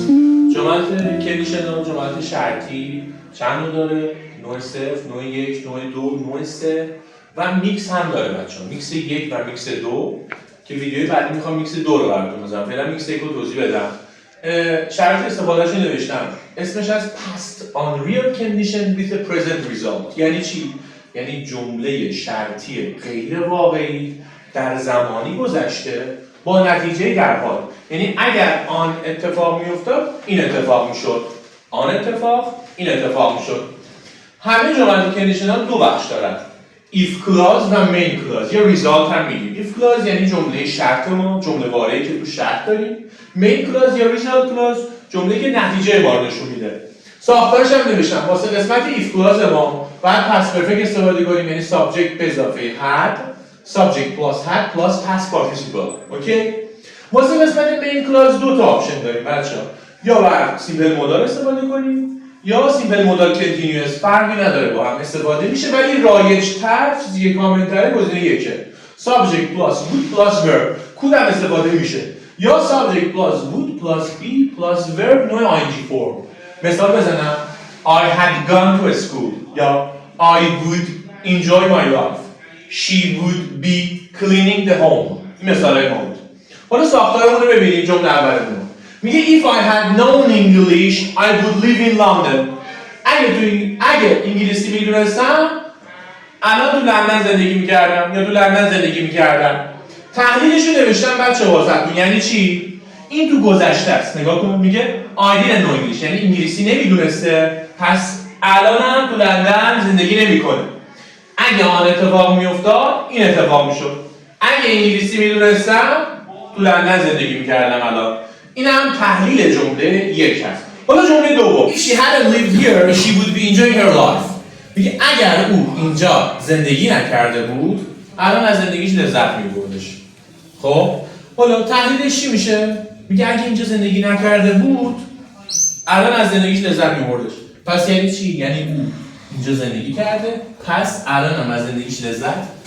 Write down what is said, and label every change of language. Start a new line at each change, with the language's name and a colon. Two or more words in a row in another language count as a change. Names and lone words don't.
Persian: جملات کندیشنال، جملات شرطی چند نوع داره؟ نوع صفر، نوع یک، نوع دو، نوع سه و میکس هم داره بچه‌ها. میکس یک و میکس دو که ویدیوی بعدی میخوام میکس دو رو براتون بزنم. فعلا میکس یک رو توضیح بدم. شرط استفادهش رو نوشتم. اسمش از
English: past unreal condition with a present result.
Persian: یعنی چی؟ یعنی جمله شرطی غیر واقعی در زمانی گذشته با نتیجه در حال. یعنی اگر آن اتفاق میافتاد این اتفاق میشد، آن اتفاق این اتفاق میشد. همه جملات کندیشنال دو بخش دارن،
English: if clause
Persian: و
English: main clause.
Persian: یا result هم میگیم.
English: if clause
Persian: یعنی جمله شرط ما، جمله واره‌ای که تو شرط داریم.
English: main clause
Persian: یا
English: result clause
Persian: جمله‌ای که نتیجه ما رو نشون میده. ساختارش هم نوشتم. واسه قسمت
English: if clause
Persian: ما بعد
English: past perfect
Persian: استفاده کنیم، یعنی subject به اضافه had،
English: subject plus had plus past participle.
Persian: اوکی؟ واسه قسمت
English: main clause
Persian: دو تا آپشن داریم بچه‌ها. یا بر
English: simple modal
Persian: استفاده کنیم یا
English: simple modal continuous.
Persian: فرقی نداره، با هم استفاده میشه ولی رایج‌تر، چیزی که کامن‌تره گزینه یکه.
English: subject plus would plus verb
Persian: کدوم استفاده میشه؟ یا
English: subject plus would plus be plus verb نوع ing form.
Persian: مثال بزنم
English: I had gone to school
Persian: یا
English: I would enjoy my life. She would be cleaning the home.
Persian: این مثالای ما بود. حالا ساختارمون رو ببینید. جمله اولمون میگه
English: if I had known English I would live in London.
Persian: اگه انگلیسی میدونستم الان تو لندن زندگی میکردم یا تو لندن زندگی میکردم. تحلیلش رو نوشتم بچه واسهتون. یعنی چی؟ این تو گذشته است. نگاه کن میگه
English: I didn't know English،
Persian: یعنی انگلیسی نمیدونسته، پس الان هم تو لندن زندگی نمیکنه. اگه آن اتفاق میافتاد این اتفاق میشد. اگه انگلیسی میدونستم تو لندن زندگی میکردم الان. این هم تحلیل جمله یک هست. حالا جمله دوم
English: If she hadn't lived here she would be enjoying her life.
Persian: میگه اگر او اینجا زندگی نکرده بود الان از زندگیش لذت میبردش. خب حالا تحلیلش چی میشه؟ میگه اگه اینجا زندگی نکرده بود الان از زندگیش لذت میبردش. پس یعنی چی؟ یعنی او اینجا زندگی کرده پس الان هم از زندگیش لذت نمیبره.